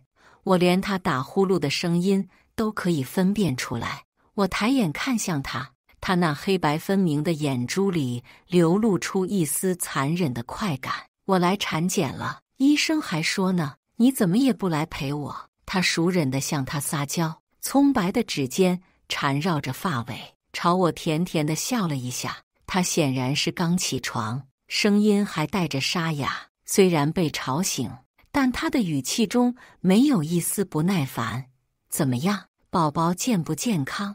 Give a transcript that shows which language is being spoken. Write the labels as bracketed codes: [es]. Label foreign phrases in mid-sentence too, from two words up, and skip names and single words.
[zh] 我連他打呼嚕的聲音都可以分辨出來。我抬眼看向他，他那黑白分明的眼珠裡流露出一絲殘忍的快感。我來產檢了，醫生還說呢，你怎麼也不來陪我？他熟稔地向他撒嬌，蔥白的指尖纏繞着髮尾，朝我甜甜地笑了一下。他顯然是剛起床，聲音還帶着沙啞，雖然被吵醒，但他的語氣中沒有一絲不耐煩。怎麼樣，寶寶健不健康？